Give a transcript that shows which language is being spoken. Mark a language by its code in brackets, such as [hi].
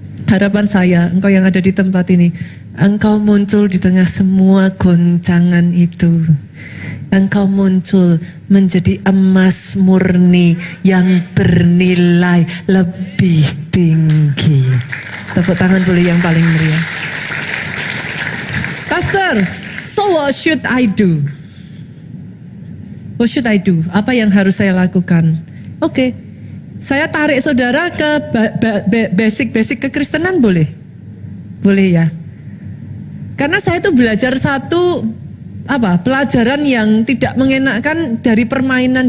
[id] harapan saya, engkau yang ada di tempat ini, engkau muncul di tengah semua goncangan itu. Engkau muncul menjadi emas murni yang bernilai lebih tinggi. Tepuk tangan boleh yang paling meriah. [en] Pastor, so what should I do? What should I do? [id] Apa yang harus saya lakukan? Oke, saya tarik saudara ke basic kekristenan boleh? Boleh ya? Karena saya tuh belajar satu pelajaran yang tidak mengenakan dari permainan.